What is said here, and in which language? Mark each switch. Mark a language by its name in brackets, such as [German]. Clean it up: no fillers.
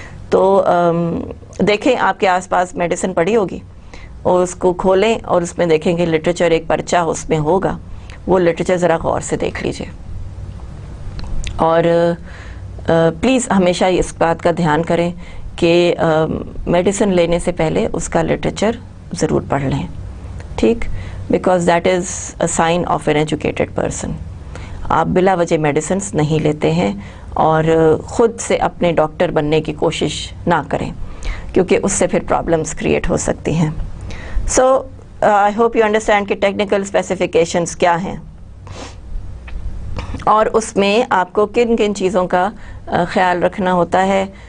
[Urdu] تو دیکھیں آپ کے آس پاس میڈیسن پڑی ہوگی، اور اس کو کھولیں اور اس میں دیکھیں کہ لٹریچر ایک پرچہ اس میں ہوگا، وہ لٹریچر ذرا غور سے دیکھ لیجئے. اور پلیز ہمیشہ اس بات کا دھیان کریں کہ میڈیسن لینے سے پہلے اس کا لٹریچر ضرور پڑھ لیں. [English] ٹھیک، because that is a sign of an educated person. [Urdu] آپ بلا وجہ میڈیسنس نہیں لیتے ہیں، اور خود سے اپنے ڈاکٹر بننے کی کوشش نہ کریں، کیونکہ اس سے پھر پرابلمس کریٹ ہو سکتی ہیں. [English] so I hope you understand [Urdu] کہ ٹیکنیکل اسپیسیفیکیشنس کیا ہیں، اور اس میں آپ کو کن کن چیزوں کا خیال رکھنا ہوتا ہے.